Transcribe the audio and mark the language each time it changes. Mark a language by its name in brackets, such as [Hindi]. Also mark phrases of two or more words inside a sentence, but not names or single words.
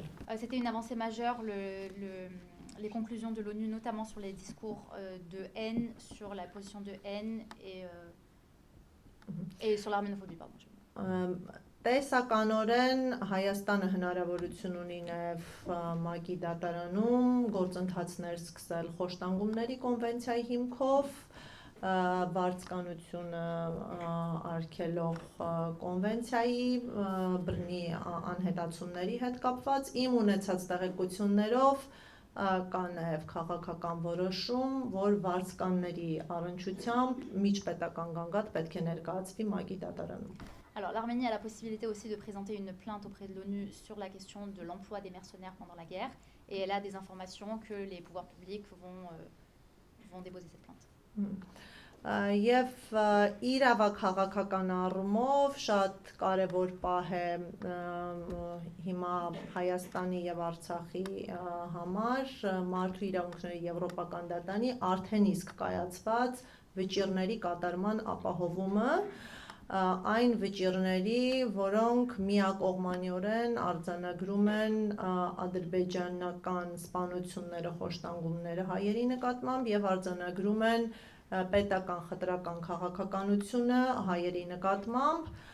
[French] C'était une avancée majeure, les conclusions de l'ONU, notamment sur les discours de haine, sur la position de haine et sur l'arménophobie, pardon. [Armenian] Տեսականորեն Հայաստանը հնարավորություն ունի նաև ՄԱԿ-ի դատարանում գործընթացներ սկսել խոշտանգումների կոնվենցիայի հիմքով, վարձկանությունը արգելող կոնվենցիայի բռնի անհետացումների հետ կապված իմ ունեցած տեղեկություններով կա նաև քաղաքական որոշում, որ վարձկանների առնչությամբ միջպետական գանգատ պետք է ներկայացվի ՄԱԿ-ի դատարանում։ [French] Alors l'Arménie a la possibilité aussi de présenter une plainte auprès de l'ONU sur la question de l'emploi des mercenaires pendant la guerre et elle a des informations que les pouvoirs publics vont déposer cette plainte. [Armenian] Եվ իրավաքաղաքական առումով շատ կարևոր պահ է հիմա Հայաստանի եւ Արցախի համար մարդու իրավունքների եվրոպական դատարանի արդեն իսկ կայացված վճիռների կատարման ապահովումը այն վճիռների, որոնք միակողմանիորեն արձանագրում են ադրբեջանական սպանությունները, խոշտանգումները հայերի նկատմամբ եւ արձանագրում են պետական խտրական քաղաքականությունը հայերի նկատմամբ